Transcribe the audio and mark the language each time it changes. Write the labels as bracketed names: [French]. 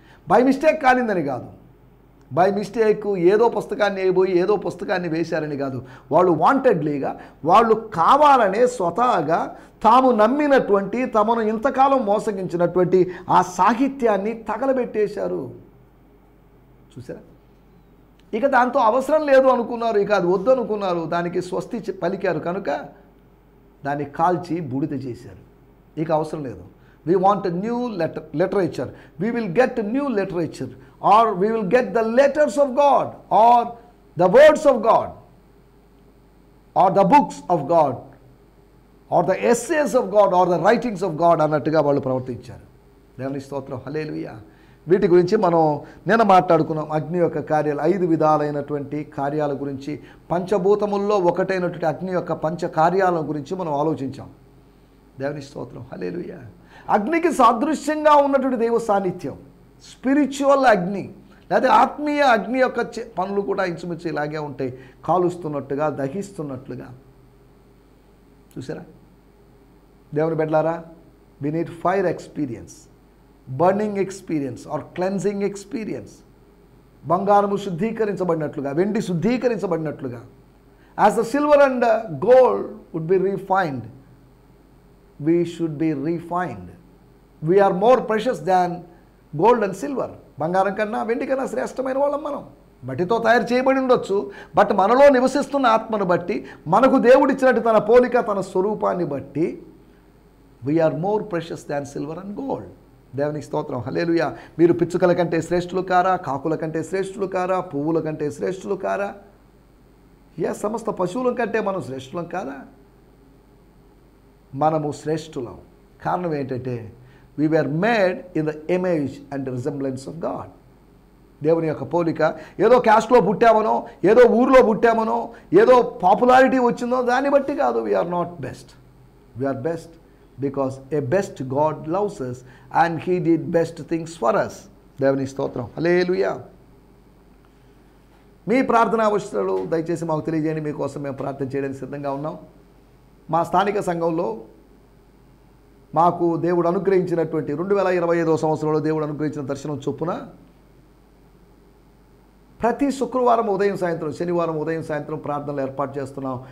[Telugu] By mistake కాలిందని కాదు, by mistake ఏదో పుస్తకాన్ని వేయబోయి ఏదో పుస్తకాన్ని వేశారని కాదు, వాళ్ళు వాంటెడ్లీగా, వాళ్ళు కావాలనే స్వతహాగా తాము నమ్మినటువంటి, తమను ఇంతకాలం మోసగించినటువంటి ఆ సాహిత్యాన్ని తగలబెట్టేశారు. చూసారా? ఇక దాంతో అవసరం లేదు అనుకున్నారు, ఇక అది వద్దు అనుకున్నారు, దానికి స్వస్తి పలికారు కనుక దాన్ని కాల్చి బూడిద చేశారు. ఇక అవసరం లేదు. [English] We want a new literature. We will get a new literature, or we will get the letters of God, or the words of God, or the books of God, or the essays of God, or the writings of God [Telugu] అన్నట్టుగా వాళ్ళు ప్రవర్తించారు. దేవుని స్తోత్రం, హల్లెలూయా. వీటి గురించి మనం నిన్న మాట్లాడుకున్నాం. అగ్ని యొక్క కార్యాలు, 5 విధాలైనటువంటి కార్యాల గురించి, పంచభూతముల్లో ఒకటైనటువంటి అగ్ని యొక్క పంచ కార్యాల గురించి మనం ఆలోచించాం. దేవుని స్తోత్రం, హల్లెలూయా. అగ్నికి సాదృశ్యంగా ఉన్నటువంటి దైవ సాన్నిధ్యం, స్పిరిచువల్ అగ్ని లేదా ఆత్మీయ అగ్ని యొక్క పనులు కూడా ఇంచుమించు ఇలాగే ఉంటాయి, కాలుస్తున్నట్టుగా, దహిస్తున్నట్లుగా. చూసారా? [English] దేవుని బిడ్డలారా, we need fire experience, burning experience or cleansing experience. [Telugu] బంగారము శుద్ధీకరించబడినట్లుగా, వెండి శుద్ధీకరించబడినట్లుగా, [English] As the silver and gold would be refined, we should be refined. We are more precious than gold and silver. [Telugu] బంగారం కన్నా వెండి కన్నా శ్రేష్టమైన వాళ్ళం మనం. మట్టితో తయారు చేయబడి ఉండొచ్చు, బట్ మనలో నివసిస్తున్న ఆత్మను బట్టి, మనకు దేవుడిచ్చినట్టు తన పోలిక, తన స్వరూపాన్ని బట్టి [English] we are more precious than silver and gold. [Telugu] దేవునికి స్తోత్రం, హల్లెలూయా. మీరు పిచ్చుకల కంటే శ్రేష్ఠులు కారా? కాకుల కంటే శ్రేష్ఠులు కారా? పువ్వుల కంటే శ్రేష్ఠులు కారా? సమస్త పశువుల కంటే మనం శ్రేష్ఠులం కాదా? మనము శ్రేష్ఠులం. కారణం ఏంటంటే [English] we were made in the image and the resemblance of God. [Telugu] దేవుని యొక్క పోలిక. ఏదో క్యాస్ట్లో పుట్టామనో, ఏదో ఊరిలో పుట్టామనో, ఏదో పాపులారిటీ వచ్చిందో దాన్ని బట్టి కాదు. [English] we are not best. We are best because a best God loves us and he did best things for us. [Telugu] దేవుని స్తోత్రం, హల్లెలూయా. మీ ప్రార్థనా అవసరాలు దయచేసి మాకు తెలియజేయండి. మీకోసం మేము ప్రార్థన చేయడానికి సిద్ధంగా ఉన్నాం. మా స్థానిక సంఘంలో మాకు దేవుడు అనుగ్రహించినటువంటి 2025వ సంవత్సరంలో దేవుడు అనుగ్రహించిన దర్శనం చొప్పున ప్రతి శుక్రవారం ఉదయం సాయంత్రం, శనివారం ఉదయం సాయంత్రం ప్రార్థనలు ఏర్పాటు చేస్తున్నాం.